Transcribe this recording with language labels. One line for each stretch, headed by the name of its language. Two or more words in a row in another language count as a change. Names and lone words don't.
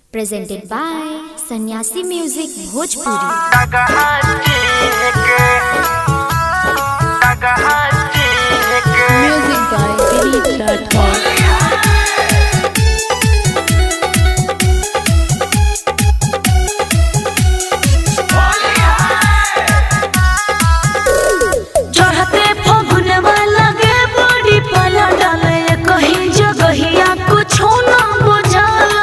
English: Presented by Sannyasi Music Bhojpuri. Music by Dilip Rathod.
Bhojpuri: चढ़ते फगुनवा लगे बड़ी पाला डाले कहीं जगहिया कुछो ना बुझाला।